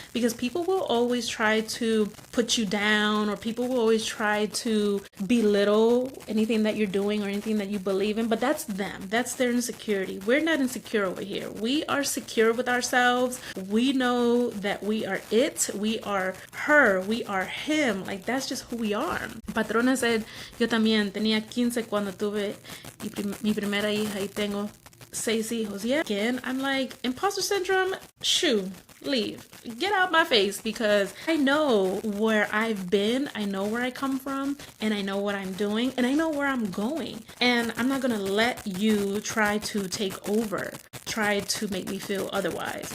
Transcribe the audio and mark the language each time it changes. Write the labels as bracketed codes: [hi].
[en] Because people will always try to put you down, or people will always try to belittle anything that you're doing or anything that you believe in. But that's them. That's their insecurity. We're not insecure over here. We are secure with ourselves. We know that we are it. We are her. We are him. Like, that's just who we are. [es] Patrona [en] said, [es] yo también tenía 15 cuando tuve mi primera hija y tengo 6 hijos. [en] Yeah. Again, I'm like, imposter syndrome, shoo, leave. Get out my face, because I know where I've been, I know where I come from, and I know what I'm doing, and I know where I'm going. And I'm not gonna let you try to take over, try to make me feel otherwise.